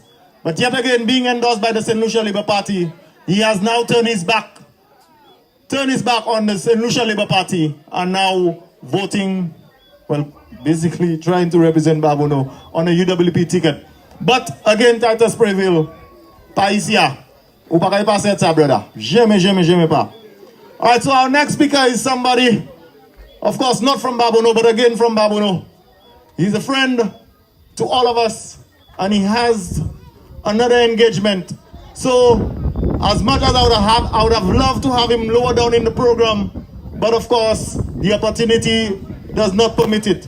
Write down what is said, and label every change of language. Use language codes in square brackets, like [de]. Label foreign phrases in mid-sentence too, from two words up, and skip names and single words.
[en] But yet again, being endorsed by the St. Lucia Labour Party, he has now turned his back on the St. Lucia Labour Party and now voting, well, basically trying to represent Babonneau on a UWP ticket. But again, [acf] Titus Preville, Paisia, ou pa kay passe ça, brother. Jamais pas. [en] Alright, so our next speaker is somebody, of course, not from Babonneau, but again from Babonneau. He's a friend to all of us, and he has another engagement. So, as much as I would have loved to have him lower down in the program, but of course, the opportunity does not permit it.